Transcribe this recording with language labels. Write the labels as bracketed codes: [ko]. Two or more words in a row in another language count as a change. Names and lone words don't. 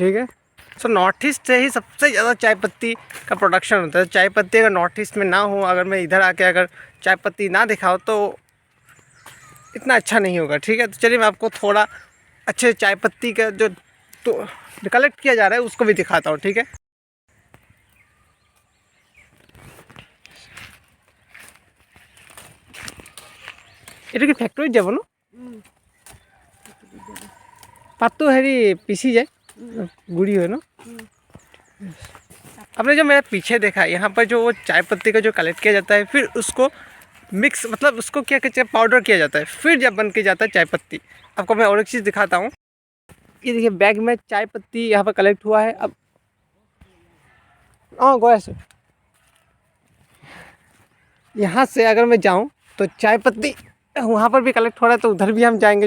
[hi] ठीक है, नॉर्थ ईस्ट से ही सबसे ज़्यादा चाय पत्ती का प्रोडक्शन होता है। चाय पत्ती अगर नॉर्थ ईस्ट में ना हो, अगर मैं इधर आके अगर चाय पत्ती ना दिखाऊँ तो इतना अच्छा नहीं होगा। ठीक है, तो चलिए मैं आपको थोड़ा अच्छे चाय पत्ती का जो तो कलेक्ट किया जा रहा है उसको भी दिखाता हूँ। ठीक है, [as] এটা কি ফ্যাক্টরিত যাব ন? পাতটো হেৰি পিছি যায়, গুড়ি হয় ন? [hi] आपने जो मेरा पीछे देखा, यहाँ पर जो वो चाय पत्ती का जो कलेक्ट किया जाता है, फिर उसको मिक्स मतलब उसको क्या कहते हैं, पाउडर किया जाता है, फिर जब बन के जाता है चाय पत्ती। आपको मैं और एक चीज़ दिखाता हूँ। ये देखिए बैग में चाय पत्ती यहाँ पर कलेक्ट हुआ है। अब हाँ गोया से यहाँ से अगर मैं जाऊँ तो चाय पत्ती वहाँ पर भी कलेक्ट हो रहा है, तो उधर भी हम जाएंगे।